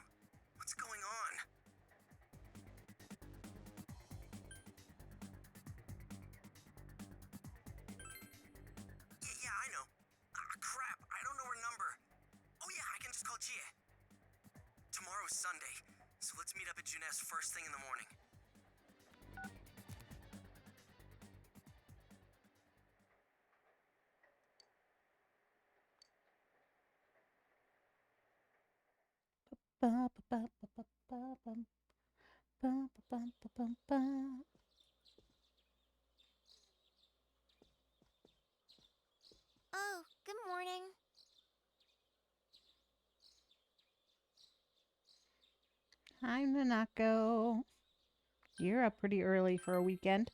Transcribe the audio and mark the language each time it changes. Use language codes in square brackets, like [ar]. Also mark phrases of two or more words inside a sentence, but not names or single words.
[en] What's going on? Yeah, I know. Crap, I don't know her number. Oh yeah, I can just call Chie. Tomorrow's Sunday, so let's meet up at Junes first thing in the morning. Ba, ba, ba, ba, ba, ba, bum. Ba, ba, bum, ba, bum, ba. oh, good morning. Hi, Nanako. You're up pretty early for a weekend.